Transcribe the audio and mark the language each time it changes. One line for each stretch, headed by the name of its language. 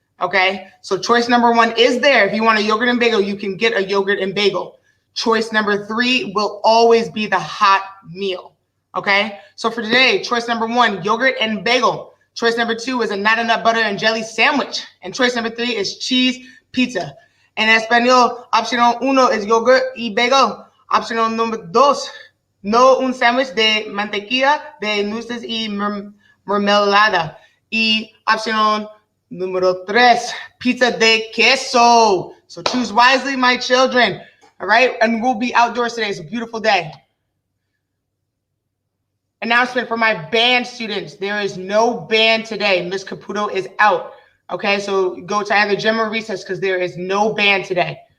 English: Okay, so choice number 1 is there. If you want a yogurt and bagel, you can get a yogurt and bagel. Choice number 3 will always be the hot meal. Okay, so for today, choice number 1, yogurt and bagel. Choice number 2 is a nut butter and jelly sandwich. And choice number 3 is cheese pizza.
Spanish: En español, opción 1 is yogurt y bagel. Opción número 2, no un sándwich de mantequilla, de nueces y mermelada. Y opción número 3, pizza de queso.
English: So choose wisely, my children. All right, and we'll be outdoors today. It's a beautiful day. Announcement for my band students. There is no band today. Miss Caputo is out. Okay, so go to either gym or recess because there is no band today.